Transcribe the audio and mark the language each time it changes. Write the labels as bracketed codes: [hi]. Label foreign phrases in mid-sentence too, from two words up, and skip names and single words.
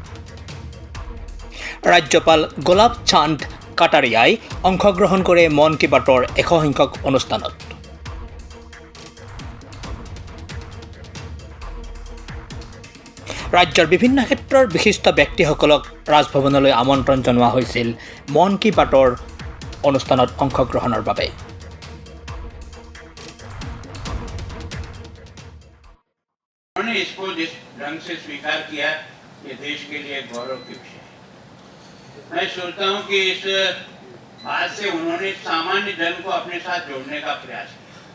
[as] ৰাজ্যপাল গোলাব চান্দ কাটাৰিয়াই অংশগ্ৰহণ কৰে মন কি বাতৰ 100 সংখ্যক অনুষ্ঠানত। ৰাজ্যৰ বিভিন্ন ক্ষেত্ৰৰ বিশিষ্ট ব্যক্তিসকলক ৰাজভৱনলৈ আমন্ত্ৰণ জনোৱা হৈছিল মন কি বাতৰ অনুষ্ঠানত অংশগ্ৰহণৰ বাবে। [hi] उन्होंने इसको जिस ढंग से स्वीकार किया, ये देश के लिए गौरव की विषय है। मैं सोचता हूँ कि इस बात से उन्होंने सामान्य जन को अपने साथ जोड़ने का प्रयास किया।